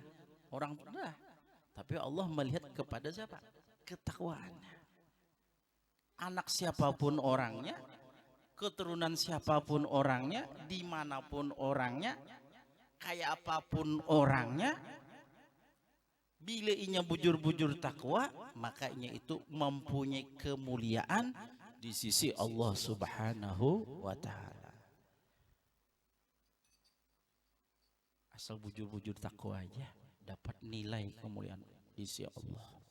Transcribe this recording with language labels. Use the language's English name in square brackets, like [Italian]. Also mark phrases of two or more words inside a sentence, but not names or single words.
[Indonesian] Orang tua. Tapi Allah melihat kepada siapa? Ketakwaannya. Anak siapapun orangnya, keturunan siapapun orangnya, dimanapun orangnya, kayak apapun orangnya, bila inya bujur-bujur takwa, makanya itu mempunyai kemuliaan di sisi Allah [Arabic] سبحانه وتعالى. [Indonesian] Asal bujur-bujur takwa aja dapat nilai kemuliaan di sisi Allah.